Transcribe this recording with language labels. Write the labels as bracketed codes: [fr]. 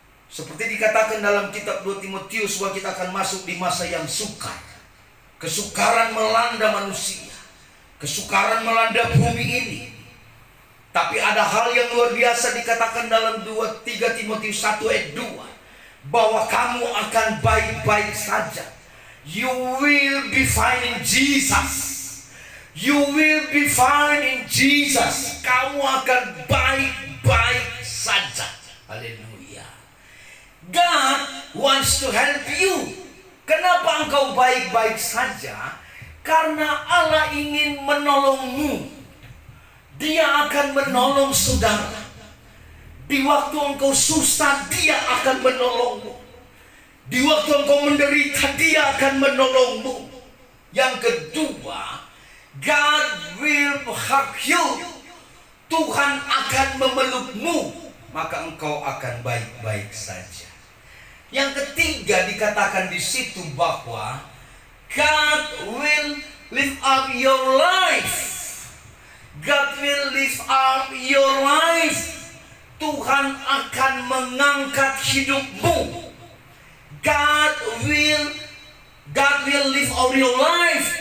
[id] Seperti dikatakan dalam kitab 2 Timotius bahwa kita akan masuk di masa yang sukar. Kesukaran melanda manusia, kesukaran melanda bumi ini. Tapi ada hal yang luar biasa dikatakan dalam 3 Timotius 1 ayat 2, bahwa kamu akan baik-baik saja. [en] You will be fine in Jesus. You will be fine in Jesus. [id] Kamu akan baik-baik saja. Haleluya. [en] God wants to help you. [id] Kenapa engkau baik-baik saja? Karena Allah ingin menolongmu. Dia akan menolong saudara. Di waktu engkau susah, Dia akan menolongmu. Di waktu engkau menderita, Dia akan menolongmu. Yang kedua, [en] God will help you. [id] Tuhan akan memelukmu, maka engkau akan baik-baik saja. Yang ketiga dikatakan di situ bahwa [en] God will lift up your life. God will lift up your life. [id] Tuhan akan mengangkat hidupmu. [en] God will lift up your life.